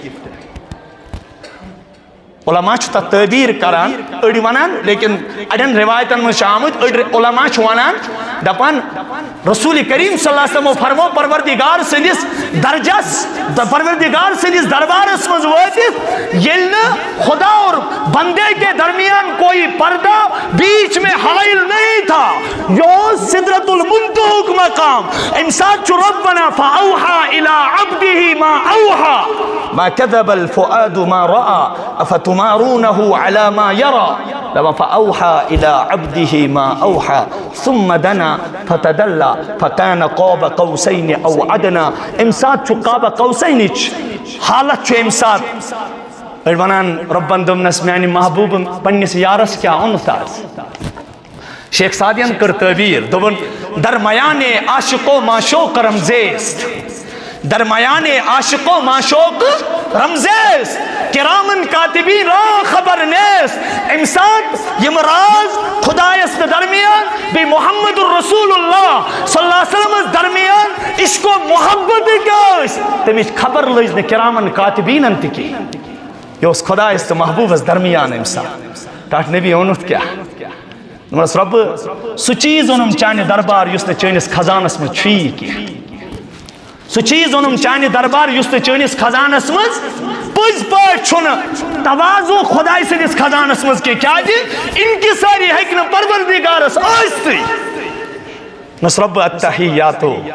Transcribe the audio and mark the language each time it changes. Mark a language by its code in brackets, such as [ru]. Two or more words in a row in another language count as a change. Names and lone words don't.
[ks] علما چھُ تتھ تعبیٖر کران أڑۍ ونان لیکن اڑٮ۪ن روایتن منٛز چھُ آمُت أڑۍ علما چھِ ونان دپان رسول کریم [ar] صلی اللہ علیہ وسلمو [ks] فرمو پروردگار سٕنٛدِس درجس پروردگار سٕنٛدِس دربارس منٛز وٲتِتھ ییٚلہِ نہٕ [ur] خدا اور بندے کے درمیان کوئی پردہ بیچ میں حائل نہیں تھا [ks] یہ اوس سدرۃ المنتہاہُک مقام امہِ ساتہٕ چھُ رۄب ونان [ar] فأوحى إلى عبده ما أوحى ما كذب الفؤاد ما رأى أفتمارونه على ما يرى فأوحى إلى عبده ما أوحى ثم دنا فتدلى فكان قاب قوسين أو أدنى [ks] امہِ ساتہٕ چھُ قاب قوسینٕچ حالت چھُ امہِ ساتہٕ أڑۍ ونان رۄبن دوٚپنس میانہِ محبوٗبن پننِس یارس کیٛاہ اوٚنُتھ آز شیخ سعدین کٔر تعبیٖر دوٚپُن [fa] درمیانے عاشق و معشوق رمزیست درمیانے عاشق و معشوق رمزیست کرامن کاتبین را خبر نیست [ks] امہِ ساتہٕ یِم راز خۄدایس تہٕ درمیان بیٚیہِ محمد رسول اللہ [ar] صلی اللہ علیہ وسلمس [ks] درمیان عشق و محبت کیٛاہ ٲسۍ تمِچ خبر لٔج نہٕ کرامن کاتبیٖنن تہِ کینٛہہ یہِ اوس خۄدایس تہٕ محبوٗبس درمیان امہِ ساتہٕ ٹاٹھ نبی اوٚنُتھ کیٛاہ دوٚپنس رۄبہٕ سُہ چیٖز اوٚنُم چانہِ دربار یُس نہٕ چٲنِس خزانس منٛز چھُیی کینٛہہ سُہ چیٖز اوٚنُم چانہِ دربار یُس نہٕ چٲنِس خزانس منٛز پٔزۍ پٲٹھۍ چھُنہٕ توازو خۄداے سٕنٛدِس خزانس منٛز کینٛہہ کیٛازِ انکساری ہیٚکہِ نہٕ پروردگارس ٲسۍتھٕے دوٚپنس رۄبہٕ التحیاتو